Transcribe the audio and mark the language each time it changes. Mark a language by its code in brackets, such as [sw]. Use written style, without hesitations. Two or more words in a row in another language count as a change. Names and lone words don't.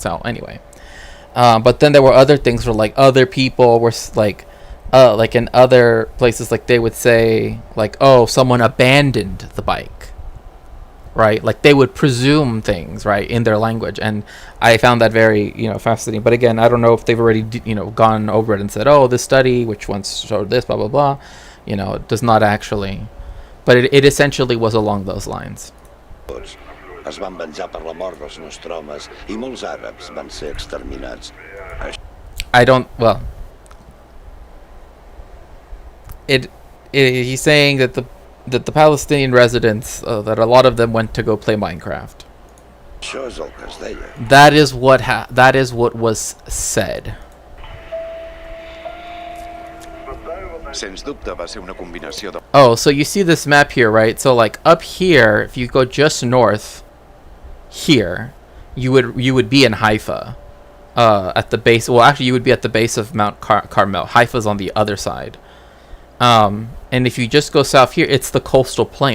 [en] So anyway, but then there were other things where like other people were like in other places, like they would say like, oh, someone abandoned the bike, right? Like they would presume things, right, in their language, and I found that very, fascinating. But again, I don't know if they've already, gone over it and said, oh, this study, which once showed this, blah blah blah, it does not actually, but it essentially was along those lines. [ca] Es van venjar per la mort dels nostromes i molts àrabs van ser exterminats. [en] He's saying that the Palestinian residents, that a lot of them went to go play Minecraft. [ca] Això és el que es deia. [en] That is what was said. [ca] Sens dubte va ser una combinació de... [en] Oh, so you see this map here, right? So like up here, if you go just north here, you would be in Haifa, at the base. Well, actually, you would be at the base of Mount Carmel. Haifa's on the other side. And if you just go south here, it's the coastal plain.